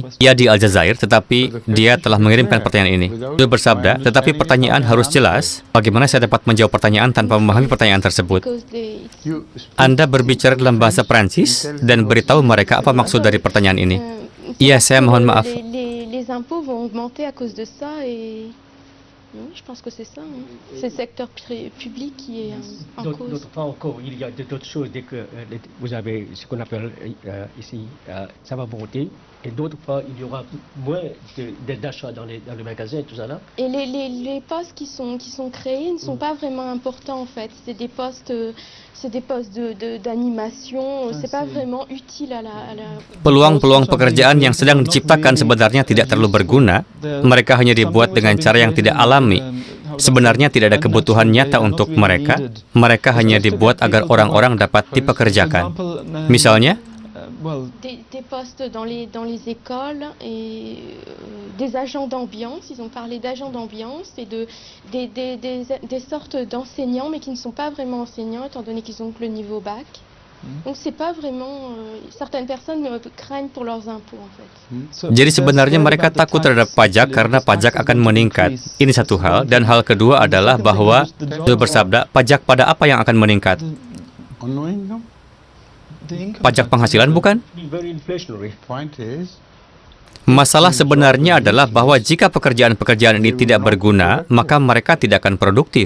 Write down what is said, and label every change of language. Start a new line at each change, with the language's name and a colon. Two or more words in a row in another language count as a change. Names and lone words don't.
Indonesian: Ia di Aljazair, tetapi dia telah mengirimkan pertanyaan ini. Huzur bersabda, tetapi pertanyaan harus jelas. Bagaimana saya dapat menjawab pertanyaan tanpa memahami pertanyaan tersebut? Anda berbicara dalam bahasa Prancis dan beritahu mereka apa maksud dari pertanyaan ini. Iya, saya mohon maaf.
French: Je pense que c'est ça. C'est le secteur public qui est en cause. D'autres fois encore, il y a d'autres choses dès que vous avez ce qu'on appelle ici ça va monter, et d'autres fois il y aura moins d'achats dans les magasins, tout ça là. Et les postes qui sont créés ne sont pas vraiment importants en fait. C'est des postes d'animation. C'est pas vraiment utile à la.
Indonesian: Peluang-peluang pekerjaan yang sedang diciptakan sebenarnya tidak terlalu berguna. Mereka hanya dibuat dengan cara yang tidak alami. Sebenarnya tidak ada kebutuhan nyata untuk mereka. Mereka hanya dibuat agar orang-orang dapat dipekerjakan. Misalnya,
French: des postes dans les écoles et des agents d'ambiance. Ils ont parlé d'agents d'ambiance et des sortes d'enseignants, mais qui ne sont pas vraiment enseignants, étant donné qu'ils ont que le niveau bac. Donc c'est pas vraiment. Certaines personnes craignent pour leurs impôts en fait.
Indonesian: Jadi sebenarnya mereka takut terhadap pajak karena pajak akan meningkat. Ini satu hal, dan hal kedua adalah bahwa Huzur bersabda, pajak pada apa yang akan meningkat? Pajak penghasilan bukan? Masalah sebenarnya adalah bahwa jika pekerjaan-pekerjaan ini tidak berguna, maka mereka tidak akan produktif.